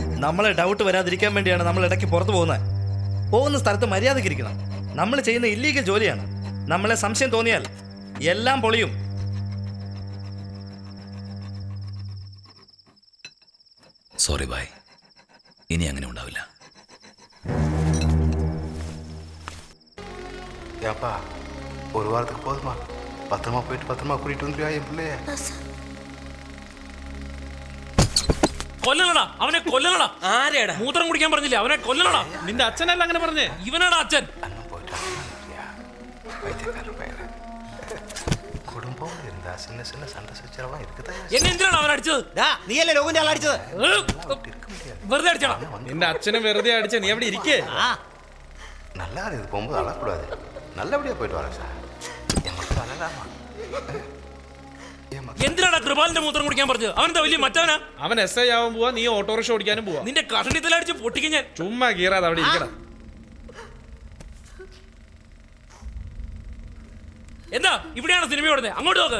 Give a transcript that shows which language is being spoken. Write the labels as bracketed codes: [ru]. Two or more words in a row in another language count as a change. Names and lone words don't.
[ml] നമ്മളെ ഡൗട്ട് വരാതിരിക്കാൻ വേണ്ടിയാണ് നമ്മൾ ഇടയ്ക്ക് പുറത്തു പോകുന്നത്. പോകുന്ന സ്ഥലത്ത് മര്യാദയ്ക്ക് ഇരിക്കണം. നമ്മൾ ചെയ്യുന്ന ഇല്ലീഗൽ ജോലിയാണ്. നമ്മളെ സംശയം തോന്നിയാൽ എല്ലാം പൊളിയും. സോറി ബായ്, ഇനി അങ്ങനെ ഉണ്ടാവില്ല. [ta] ஏப்பா ஒரு வாரத்துக்கு போதுமா? பத்திரமா போயிட்டு பத்திரமா கூட்டிட்டு வந்துருவா என் பிள்ளைய. [ml] കൊല്ലണടാ അവനെ, കൊല്ലണടാ. ആരെടാ? മൂത്രം കുടിക്കാൻ പറഞ്ഞില്ലേ, അവനെ കൊല്ലണടാ. നിന്റെ അച്ഛനല്ല അങ്ങനെ പറഞ്ഞേ, ഇവനാടാ അച്ഛൻ. [ta] அண்ணன் போயிட்டான் வைத்தியக்கார பையன். குடும்பம் இருந்தா சின்ன சின்ன சண்டை சச்சரவெல்லாம் இருக்குதா? [ml] എന്നെ എന്തിനാണ് അവൻ അടിച്ചത്? നീയല്ലേ ലോകന്റെ ആളടിച്ചത്? വെറുതെ അടിച്ചടാ. നിന്റെ അച്ഛനെ വെറുതെ അടിച്ച നീ അവിടെ ഇരിക്കേ. [ta] நல்லா இது போகும்போது அழக்கூடாது. நல்லபடியா போயிட்டு வரேன் சார். என் மக்கள் அழகாமா? [ml] എന്തിനാടാ കൃപാലിന്റെ മൂത്രം കുടിക്കാൻ പറഞ്ഞത്? അവനെന്താ വലിയ മറ്റവനാ? അവൻ SI ആവാൻ പോവാ, നീ ഓട്ടോറിക്ഷ ഓടിക്കാനും പോവാ. നിന്റെ കഷണിത്തലടിച്ച് പൊട്ടിക്കാൻ ഞാൻ. ചുമ്മാ കീറാതെ അവിടെ ഇരിക്കണം. എന്താ ഇവിടെയാണ് സിനിമ ഓടുന്നത്? അങ്ങോട്ട് നോക്ക്.